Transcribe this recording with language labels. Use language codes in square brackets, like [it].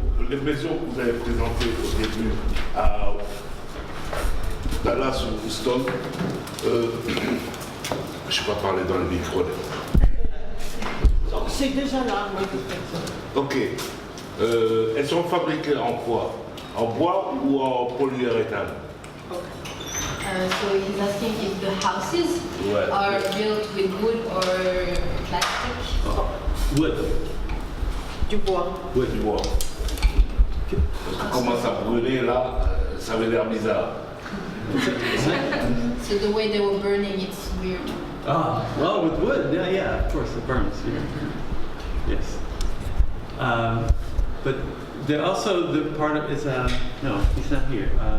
[fr] L'impression que vous avez présentée au début à Dallas ou Houston, je ne vais pas parler dans le micro. C'est déjà là, oui, peut-être. Ok. Elles sont fabriquées en quoi? En bois ou en polyuréthane? [en] So he's asking if the houses are built with wood or plastic. Wood. [fr] Du bois. [en] Wood. [fr] Du bois. Ça commence à brûler là, ça avait l'air bizarre. [en] So the way they were burning, it's weird. Ah, well, with wood, yeah, of course, it burns. Yes. But there also, the part of is, no, he's not here.